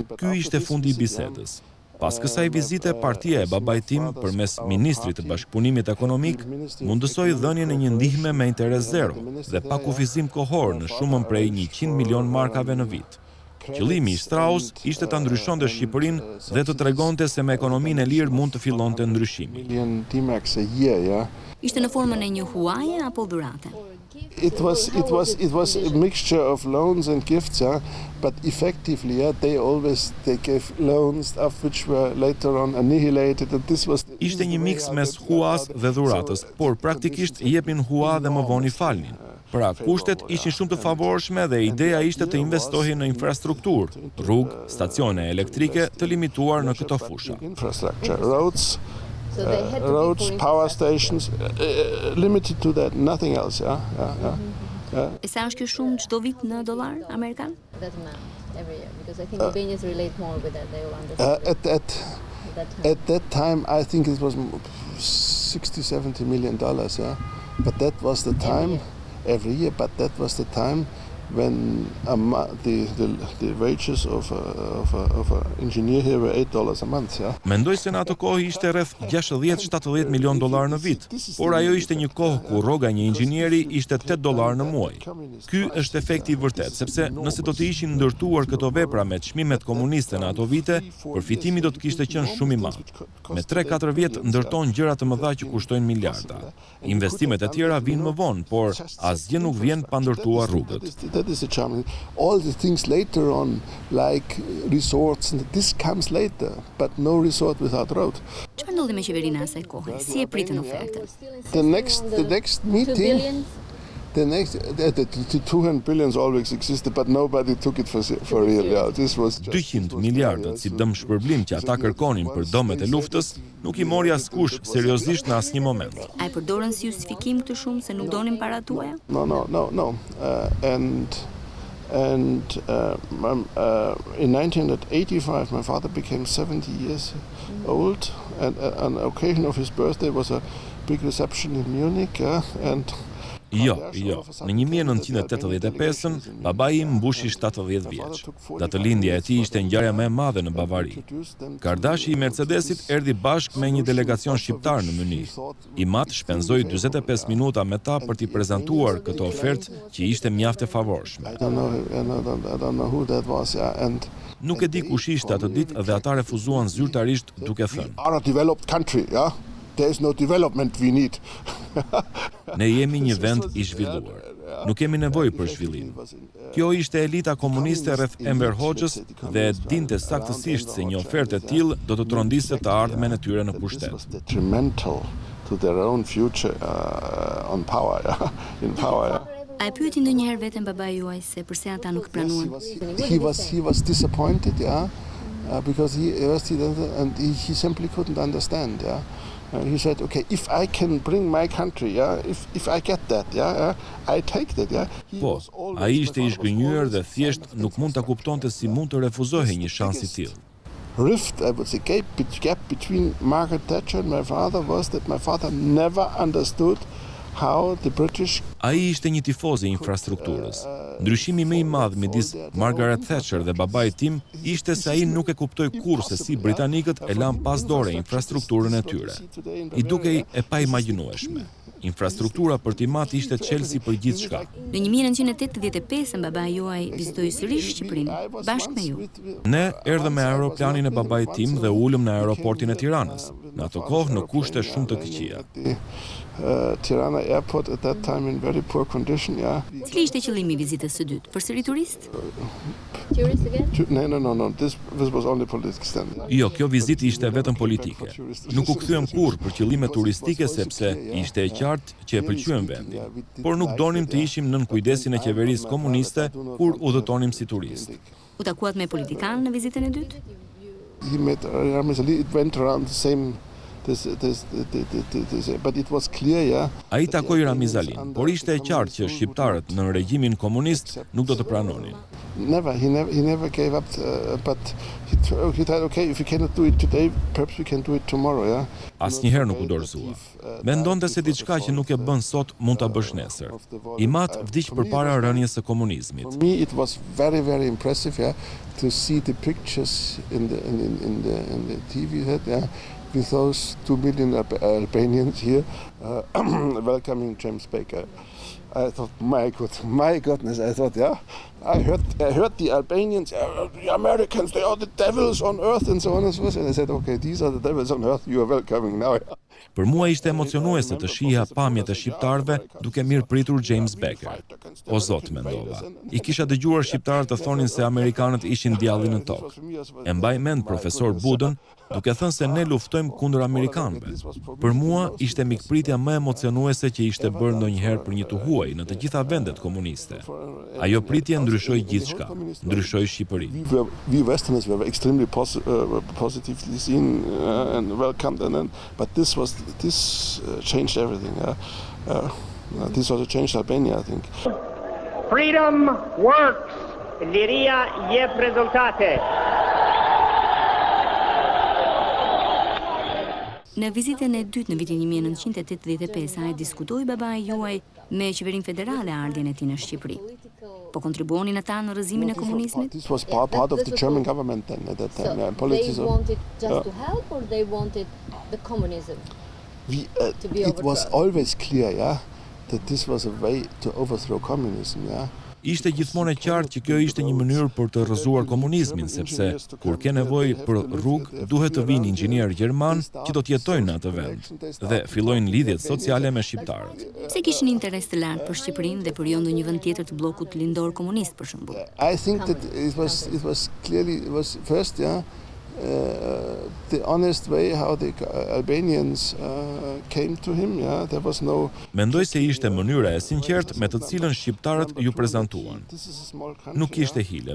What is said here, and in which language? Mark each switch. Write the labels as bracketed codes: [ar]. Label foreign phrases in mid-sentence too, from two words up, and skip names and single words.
[sq] Ky ishte fundi I bisedës. Pas kësaj vizite, partia e babait tim përmes ministrit të bashkëpunimit ekonomik mundësoi dhënien e një ndihme me interes zero dhe pa kufizim kohor në shumën prej 100 milion markave në vit. Qëllimi I Shtraus ishte ta ndryshonte Shqipërinë dhe të tregonte se me ekonominë e lirë mund të fillonte ndryshimi. Ishte në formën e një huaje apo dhurate? [en] It was a mixture of loans and gifts, yeah, but effectively, yeah, they gave loans of which were later on annihilated, and this was. [sq] Ishte një miks mes huas dhe dhuratës, por praktikisht jepnin hua dhe më vonë I falnin. Pra, kushtet ishin shumë të favorshme dhe ideja ishte të investohej në infrastrukturë, rrugë, stacione elektrike të limituar në këto fusha. [en] Infrastructure, roads, power stations, limited to that, nothing else, yeah. [sq] E sa është kjo shumë çdo vit në dollar amerikan? [en] Every year, because I think Albanians relate more with that. They will understand. At that time, I think it was $60-70 million, yeah. But that was the time every year. But that was the time when the wages of an engineer here were $8 a month. Yeah? [sq] Mendoj se në ato kohë ishte rreth 60-70 milion dollar në vit, por ajo ishte një kohë ku rroga një inxhinieri ishte $8 në muaj. Ky është efekti i vërtet, sepse nëse do të ishin ndërtuar këto vepra me çmimet komuniste në ato vite, përfitimi do të kishte qenë shumë i madh. Me 3-4 vjet ndërton gjëra të mëdha që kushtojnë miliarda. Investimet e tjera vinë më vonë, por asgjë nuk vjen pa ndërtuar rrugët. [en] That is the charm. All the things later on, like resorts, and this comes later, but no resort without road. [sq] Çfarë ndodhi me qeverinë asaj kohe? Si e pritën ofertën? [en] The next meeting, the 200 billions always existed, but nobody took it for real. Yeah, this was just [sq] 200 miliardët si dëm shpërblim që ata kërkonin për dëmet e luftës, nuk i mori askush seriozisht në asnjë moment. A e përdorën si justifikim këtë shumë se nuk donin paratë tuaja? [en] No. In 1985, my father became 70 years old, and on the occasion of his birthday was a big reception in Munich, and [sq] Jo. Në 1985-ën, babai im mbushi 70 vjeç. Datëlindja e tij ishte ngjarja më e madhe në Bavari. Kardashi i Mercedesit erdhi bashkë me një delegacion shqiptar në Munich. I mat shpenzoi 45 minuta me ta për t'i prezantuar këtë ofertë që ishte mjaft e favorshme. [en] I don't know who that was, and [sq] Nuk e di kush ishte atë ditë dhe ata refuzuan zyrtarisht duke thënë: [en] "Are a developed country, yeah? There is no development we need." [sq] Ne jemi një vend i zhvilluar. Nuk kemi nevojë për zhvillim. Kjo ishte elita komuniste rreth Enver Hoxhës dhe dinte saktësisht se një ofertë e tillë do të trondiste të ardhmen e tyre në pushtet. [en] Detrimental to their own future on power, in power. [sq] A e pyeti ndonjëherë veten babai juaj se pse ata nuk pranuan? [en] He was disappointed, yeah, because he simply couldn't understand, yeah. He said, "Okay, if I can bring my country, yeah, if I get that, yeah, I take that, yeah." [sq] Po, ai ishte i zhgënjur dhe thjesht nuk mund ta kuptonte si mund të refuzohej një shans i tillë. [en] Rift, I would say, gap between Margaret Thatcher and my father was that my father never understood how the British. [sq] Ai ishte një tifoz i infrastrukturës. Ndryshimi më i madh midis Margaret Thatcher dhe babait tim ishte se ai nuk e kuptoi kurrë se si britanikët e lanë pas dore infrastrukturën e tyre. I dukej e paimagjinueshme. Infrastruktura për timat ishte çelësi për gjithçka. Në 1985 babai juaj vizitoi sërish Shqipërinë bashkë me ju. Ne erdhëm me aeroplanin e babait tim dhe ulëm në aeroportin e Tiranës. Në ato kohë në kushte shumë të këqija. [en] Tirana airport at that time in very poor condition, yeah. [sq] Cili ishte qëllimi i vizitës së dytë? Përsëri turist? [en] Tourist again? No. This was only political stand. [sq] Jo, kjo vizitë ishte vetëm politike. Nuk u kthyem kurrë për qëllime turistike sepse ishte e qartë që e pëlqyem vendi. Por nuk donim të ishim nën kujdesin e qeverisë komuniste kur udhëtonim si turist. U takuat me politikan në vizitën e dytë? [en] He met it went around the same but it was clear, yeah. [sq] Ai takoi Ramizalin, por ishte e qartë që shqiptarët në regjimin komunist nuk do të pranonin. [en] He never gave up, but he thought, okay, if we cannot do it today, perhaps we can do it tomorrow, yeah. [sq] Asnjëherë nuk u dorëzua. Mendonte se diçka që nuk e bën sot mund ta bësh nesër. I mat vdiq përpara rënies së komunizmit. [en] For me it was very, very impressive, yeah, to see the pictures in the TV set, yeah. With those 2 million Albanians here welcoming James Baker. I thought, my goodness, I thought, yeah, I heard the Albanians, the Americans, they are the devils on earth and so on and so forth. And I said, okay, these are the devils on earth, you are welcoming now. [sq] Për mua ishte emocionuese të shihja pamjet e shqiptarëve duke mirëpritur James Baker. O Zot, mendova. I kisha dëgjuar shqiptarët të thonin se amerikanët ishin djalli në tokë. E mbaj mend profesor Budën duke thënë se ne luftojmë kundër amerikanëve. Për mua ishte mikpritja më emocionuese që ishte bërë ndonjëherë për një të huaj në të gjitha vendet komuniste. Ajo pritje ndryshoi gjithçka, ndryshoi Shqipërinë. [en] We Westerners were extremely positively seen and welcomed, but this changed everything. This also changed Albania, I think. Freedom works. [sq] Liria jep rezultate. Në vizitën e dytë në vitin 1985, ai diskutoi babai juaj me qeverinë federale ardhjen e tij në Shqipëri. Po kontribuonin ata në rrëzimin e komunizmit? [en] This was part of the German government then at that time. So they wanted just to help, or they wanted the communism to be It was overthrown? always clear, yeah, that this was a way to overthrow communism, yeah. [sq] Ishte gjithmonë e qartë që kjo ishte një mënyrë për të rrëzuar komunizmin, sepse kur ke nevojë për rrugë, duhet të vinë inxhinier gjerman që do të jetojnë në atë vend dhe fillojnë lidhjet sociale me shqiptarët. Pse kishin interes të lartë për Shqipërinë dhe për jo ndonjë vend tjetër të bllokut lindor komunist për shembull? [en] I think that it was clearly first, yeah, the honest way how the Albanians came to him, yeah, there was no. [sq] Mendoj se ishte mënyra e sinqertë me të cilën shqiptarët ju prezantuan. Nuk ishte hile.